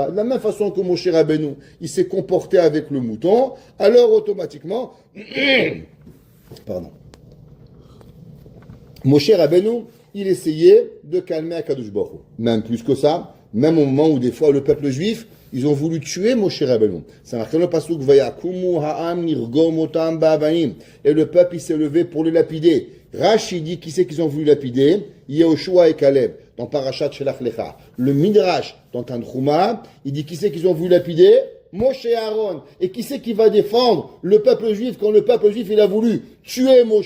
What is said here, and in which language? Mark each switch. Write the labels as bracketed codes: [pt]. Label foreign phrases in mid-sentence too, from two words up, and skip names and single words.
[fr] De la même façon que Moshe Rabbeinu, il s'est comporté avec le mouton, alors automatiquement, pardon, Moshe Rabbeinu, il essayait de calmer [he] הקדוש ברוך הוא. [fr] Même plus que ça, même au moment où des fois le peuple juif, ils ont voulu tuer Moshe Rabbeinu. C'est marqué dans le pasuk [he] ויקומו העם לרגום אותם באבנים. [fr] Et le peuple, il s'est levé pour le lapider. Rashi dit qui c'est qu'ils ont voulu lapider? Yehoshua et Caleb, dans Parashat Shelach Lecha. Le Midrash, dans Tanchuma, il dit qui c'est qu'ils ont voulu lapider? Moshe et Aaron. Et qui c'est qui va défendre le peuple juif quand le peuple juif il a voulu tuer Moshe?